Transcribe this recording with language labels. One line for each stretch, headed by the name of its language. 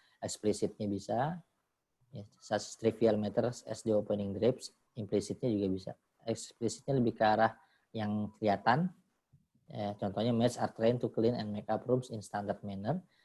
Indonesian: Explicitnya bisa, ya,
English: such trivial matters as the opening drapes.
Indonesian: Implicitnya juga bisa. Explicitnya lebih ke arah yang kelihatan. Contohnya,
English: maids are trained to clean and make up rooms in standard manner.